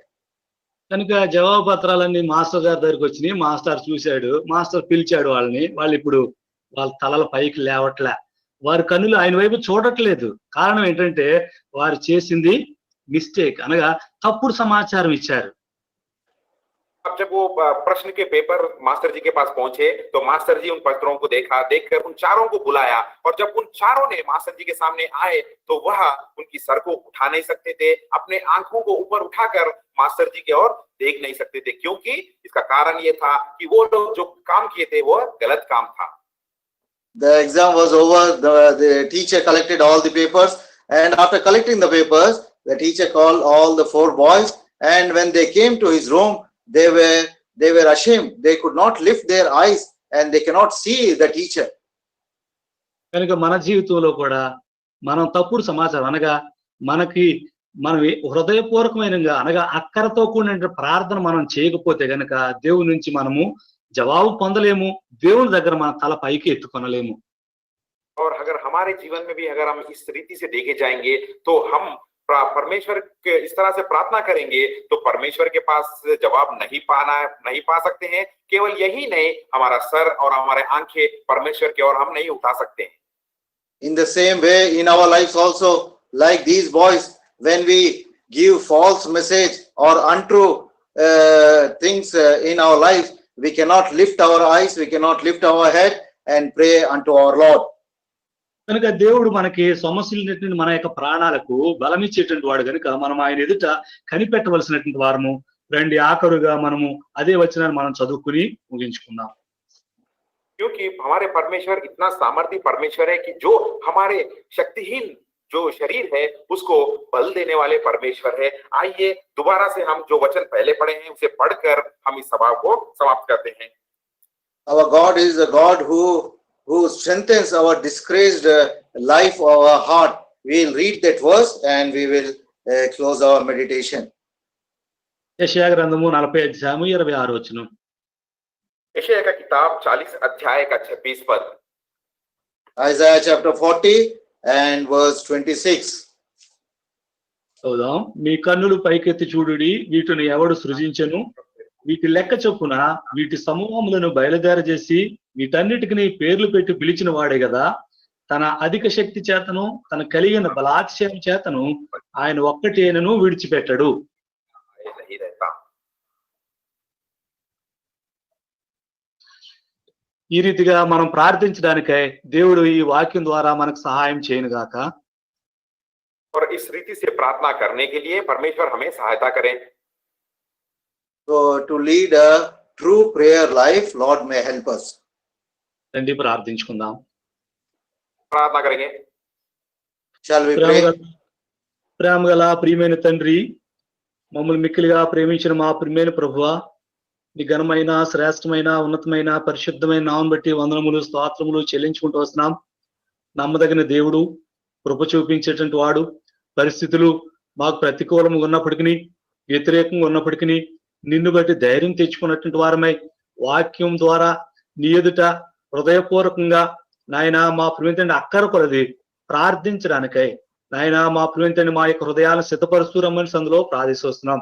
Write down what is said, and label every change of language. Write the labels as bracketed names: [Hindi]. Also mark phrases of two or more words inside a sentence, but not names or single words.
[Telugu] కనుక జవాబు పత్రాలన్నీ మాస్టర్ గారి దగ్గరికి వచ్చినాయి. మాస్టర్ చూశాడు, మాస్టర్ పిలిచాడు వాళ్ళని. వాళ్ళు ఇప్పుడు వాళ్ళ తలల పైకి లేవట్లే, వారి కన్నులు ఆయన వైపు చూడట్లేదు. కారణం ఏంటంటే వారు చేసింది మిస్టేక్, అనగా తప్పుడు సమాచారం ఇచ్చారు. [Hindi] अब जब वो प्रश्न के पेपर मास्टर जी के पास पहुंचे तो मास्टर जी उन पत्रों को देखकर उन चारों को बुलाया, और जब उन चारों ने मास्टर जी के सामने आए तो वह उनकी सर को उठा नहीं सकते थे, अपने आंखों को ऊपर उठाकर मास्टर जी की ओर देख नहीं सकते थे, क्योंकि इसका कारण ये था कि वो लोग जो काम किए थे वो गलत काम था। [English] The exam was over. The teacher collected all the papers, and after collecting the papers, the teacher called all the 4 boys, and when they came to his room, they were ashamed. They could not lift their eyes, and they cannot see the teacher. [Telugu] కనుక మన జీవితంలో కూడా మనం తప్పుడు సమాచారం అనగా మనకి మనం హృదయపూర్వకమైనగా అనగా అక్కరతో కూడిన ప్రార్థన మనం చేయకపోతే గనక దేవుని నుంచి మనము జవాబు పొందలేము, దేవుని దగ్గర మన తల పైకి ఎత్తుకొనలేము. [Hindi] और अगर हमारे जीवन में भी अगर हम इस रीति से देखे जाएंगे तो हम परमेश्वर के इस तरह से प्रार्थना करेंगे तो परमेश्वर के पास जवाब नहीं पा सकते हैं। केवल यही नहीं, हमारा सर और हमारे आंखें परमेश्वर की ओर हम नहीं उठा सकते हैं। [English] In the same way, in our lives also, like these boys, when we give false message or untrue things in our lives, we cannot lift our eyes, we cannot lift our head and pray unto our Lord. [Telugu] కనుక దేవుడు మనకి సమస్యలు మన యొక్క ప్రాణాలకు బలమిచ్చేటువంటి వాడు కనుక మనం ఆయన ఎదుట కనిపెట్టవలసినటువంటి వారము. రండి ఆఖరుగా మనము అదే వచనాన్ని మనం చదువుకుని ముగించుకుందాం. [Hindi] क्योंकि हमारे परमेश्वर इतना सामर्थ्य परमेश्वर है कि जो हमारे शक्तिहीन जो शरीर है उसको बल देने वाले परमेश्वर है। आइए दोबारा से हम जो वचन पहले पढ़े हैं उसे पढ़कर हम इस सभा को समाप्त करते हैं। [English] Our God is a God who strengthens our disgraced life or our heart. We will read that verse and we will close our meditation. [Telugu] యెషయా గ్రంథము 40 అధ్యాయము 26 వచనం. [Hindi] यशायाह का किताब 40 अध्याय का 26 पद। [English] Isaiah chapter 40 and verse 26. [Telugu] చదువుదాం. మీ కన్నులు పైకెత్తి చూడుడి, వీటిని ఎవడు సృజించెను? వీటి లెక్క చొప్పున వీటి సమూహములను బయలుదేరజేసి వీటన్నిటికి పేర్లు పెట్టి పిలిచిన వాడే కదా. తన అధిక శక్తి చేతను తన కలిగిన బలాతిశయం చేతను ఆయన ఒక్కటేనను విడిచిపెట్టడు. ఈ రీతిగా మనం ప్రార్థించడానికై దేవుడు ఈ వాక్యం ద్వారా మనకు సహాయం చేయను గాక. [Hindi] और इस रीति से प्रार्थना करने के लिए परमेश्वर हमें सहायता करें। [English] So to lead a true prayer life, Lord may help us. [Telugu] రండి ప్రార్థించుకుందాం. [Hindi] प्रार्थना करेंगे। [English] Shall we pray? [Telugu] ప్రేమగల ప్రియమైన తండ్రి, మమ్మల్ని మిక్కిలిగా ప్రేమించిన మా ప్రియమైన ప్రభువా, నీ ఘనమైన శ్రేష్టమైన ఉన్నతమైన పరిశుద్ధమైన నామం బట్టి వందనములు స్తోత్రములు చెల్లించుకుంటూ వస్తున్నాం. నమ్మదగిన దేవుడు, కృప చూపించేటువంటి వాడు, పరిస్థితులు మాకు ప్రతికూలంగా ఉన్నప్పటికీ వ్యతిరేకంగా ఉన్నప్పటికీ నిన్ను బట్టి ధైర్యం తెచ్చుకున్నటువంటి వారమై వాక్యం ద్వారా నీ ఎదుట హృదయపూర్వకంగా నాయన మా ప్రియమైన అక్కర కొలది ప్రార్థించడానికై నాయన మా ప్రియమైన మా యొక్క హృదయాలను సిద్ధపరుస్తూ రమ్మని సందులో ప్రార్థిస్తున్నాం.